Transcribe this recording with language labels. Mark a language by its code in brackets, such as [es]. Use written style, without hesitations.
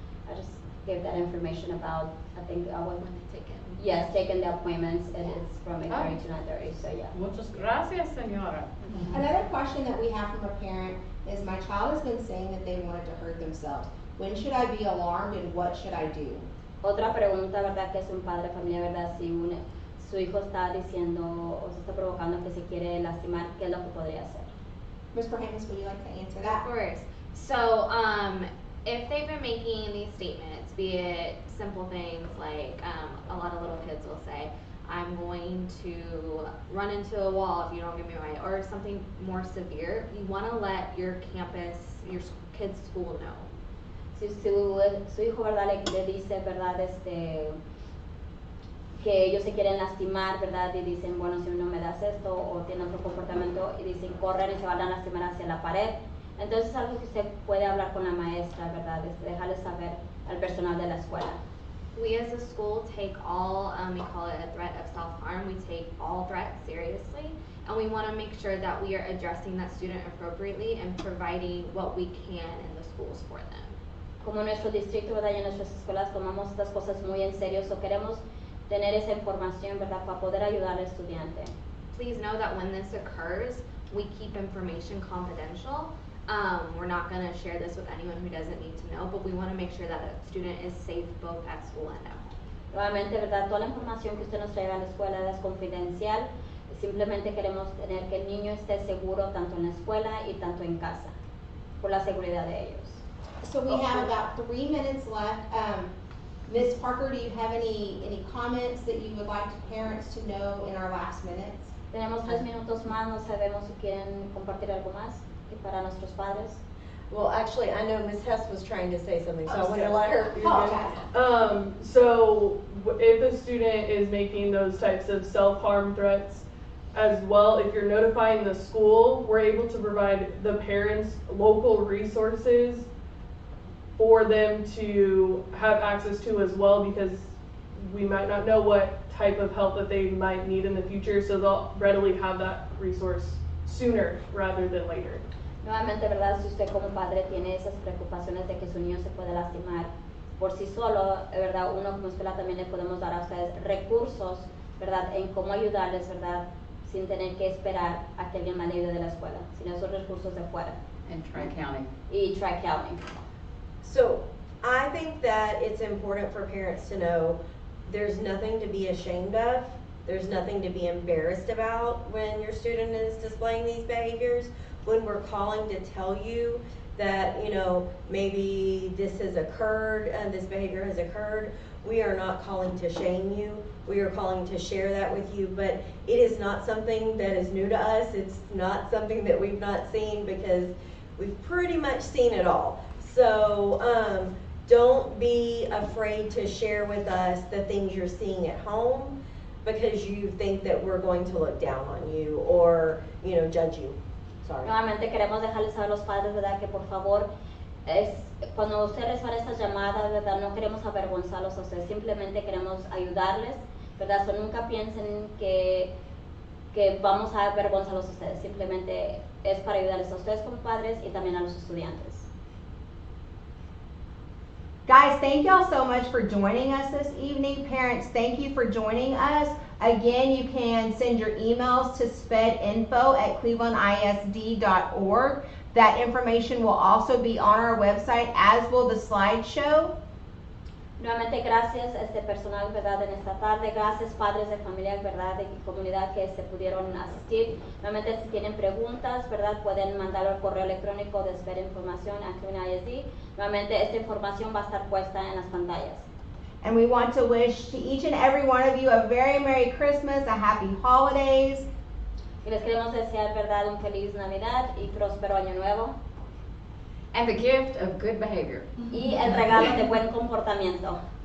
[en] I just gave that information about, I think, taking the appointments, and it's from 8:30 to 9:30, so yeah. [es] Muchas gracias, señora. [en] Another question that we have from a parent is my child has been saying that they wanted to hurt themselves. When should I be alarmed and what should I do? [es] Otra pregunta, ¿verdad? Que es un padre de familia, ¿verdad? Si su hijo está diciendo o se está provocando que se quiere lastimar, ¿qué es lo que podría hacer? [en] Ms. Berhamis, would you like to answer Of that? course. So, if they've been making these statements, be it simple things like a lot of little kids will say, I'm going to run into a wall if you don't give me my, or something more severe, you want to let your campus, your kid's school know. [es] Si su hijo, ¿verdad? Le dice, ¿verdad? Que ellos se quieren lastimar, ¿verdad? Y dicen, bueno, si no me das esto, o tienen otro comportamiento, y dicen, corren y se van a lastimar hacia la pared. Entonces es algo que usted puede hablar con la maestra, ¿verdad? Dejarle saber al personal de la escuela. [en] We as a school take all, we call it a threat of self-harm, we take all threats seriously, and we want to make sure that we are addressing that student appropriately and providing what we can in the schools for them. [es] Como nuestro distrito, ¿verdad? Y en nuestras escuelas tomamos estas cosas muy en serio, o queremos tener esa información, ¿verdad? Para poder ayudar al estudiante. [en] Please know that when this occurs, we keep information confidential. We're not going to share this with anyone who doesn't need to know, but we want to make sure that a student is safe both at school and at home. [es] Nuevamente, ¿verdad? Toda la información que usted nos traiga a la escuela es confidencial. Simplemente queremos tener que el niño esté seguro tanto en la escuela y tanto en casa, por la seguridad de ellos. [en] So we have about 3 minutes left. Ms. Parker, do you have any comments that you would like parents to know in our last minutes? [es] Tenemos 3 minutos más, no sabemos si quieren compartir algo más y para nuestros padres. [en] Well, actually, I know Ms. Hess was trying to say something, so I Oh, want to sorry. let her. Apologize. So if a student is making those types of self-harm threats as well, if you're notifying the school, we're able to provide the parents local resources for them to have access to as well, because we might not know what type of help that they might need in the future, so they'll readily have that resource sooner rather than later. [es] Nuevamente, ¿verdad? Si usted como padre tiene esas preocupaciones de que su niño se puede lastimar por sí solo, ¿verdad? Uno como escuela también le podemos dar a ustedes recursos, ¿verdad? En cómo ayudarles, ¿verdad? Sin tener que esperar a que alguien más le ayude de la escuela, sino esos recursos de fuera. [en] And Tri-County. [es] Y Tri-County. [en] So I think that it's important for parents to know there's nothing to be ashamed of. There's nothing to be embarrassed about when your student is displaying these behaviors. When we're calling to tell you that, you know, maybe this has occurred and this behavior has occurred, we are not calling to shame you. We are calling to share that with you, but it is not something that is new to us. It's not something that we've not seen, because we've pretty much seen it all. So don't be afraid to share with us the things you're seeing at home, because you think that we're going to look down on you or, you know, judge you. Sorry. [es] Nuevamente queremos dejarles saber a los padres, ¿verdad? Que por favor, cuando usted reciba estas llamadas, ¿verdad? No queremos avergonzarlos a ustedes, simplemente queremos ayudarles, ¿verdad? So, nunca piensen que vamos a avergonzarlos a ustedes, simplemente es para ayudarles a ustedes como padres y también a los estudiantes. [en] Guys, thank y'all so much for joining us this evening. Parents, thank you for joining us. Again, you can send your emails to spedinfo@clevelandisd.org. That information will also be on our website, as will the slideshow. [es] Nuevamente gracias a este personal, ¿verdad? En esta tarde, gracias padres de familia, ¿verdad? De comunidad que se pudieron asistir. Nuevamente si tienen preguntas, ¿verdad? Pueden mandar al correo electrónico de spedinformacion@cleveland.isd. Nuevamente esta información va a estar puesta en las pantallas. [en] And we want to wish to each and every one of you a very Merry Christmas, a Happy Holidays. [es] Y les queremos desear, ¿verdad? Un feliz Navidad y próspero año nuevo. [en] And the gift of good behavior. [es] Y el regalo de buen comportamiento.